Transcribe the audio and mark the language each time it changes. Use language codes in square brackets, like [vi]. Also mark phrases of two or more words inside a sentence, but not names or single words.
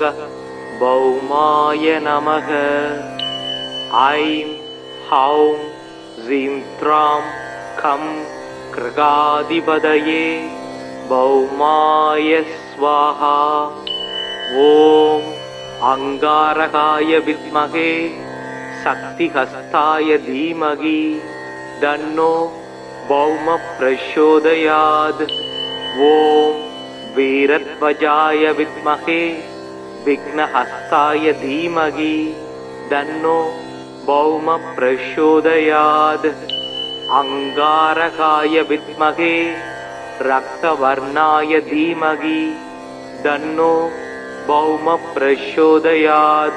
[sa] भौमाय नमः ऐं हौं जीं त्रां कं गृहाधिपतये भौमाय स्वाहा ओम् अंगारकाय विद्महे शक्तिहस्ताय धीमहि तन्नो भौम प्रचोदयात् ओम् वीरध्वजाय विद्महे विघ्नहस्ताय धीमहि तन्नो भौम प्रचोदयात्. अङ्गारकाय विद्महे रक्तवर्णाय धीमहि तन्नो भौम प्रचोदयात्.